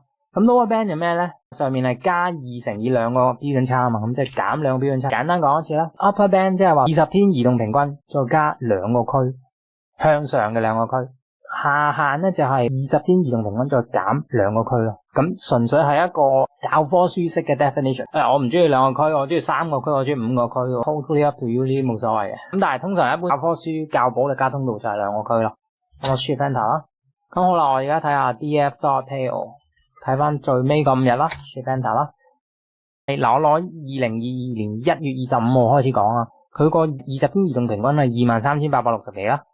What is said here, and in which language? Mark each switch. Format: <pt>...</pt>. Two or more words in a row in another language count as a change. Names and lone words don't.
<yue>咁</yue> <en>lower band</en> <yue>係咩咧？上面係加2乘以2個標準差啊嘛，咁即係減2個標準差。簡單講一次啦 ，</yue> <en>upper band</en> <yue>即係話20天移動平均再加2個區向上嘅2個區。下限咧就係20天移動平均再減2個區咯。咁純粹係一個教科書式嘅 definition。我唔中意2個區，我中意3個區，我中意5個區。</yue> <en>Totally up to you，</en> <yue>呢啲冇所謂嘅。咁但係通常一般教科書教保力加通道就係2個區咯。咁我</yue> <en>shift enter</en> <yue>啦。咁好啦，我而家睇下 df.tail， 睇翻最尾個5日啦 ，</yue> <en>shift enter</en> <yue>啦。嗱，我攞2022年1月25號開始講啊。佢個20天移動平均係23,860幾啦。</yue>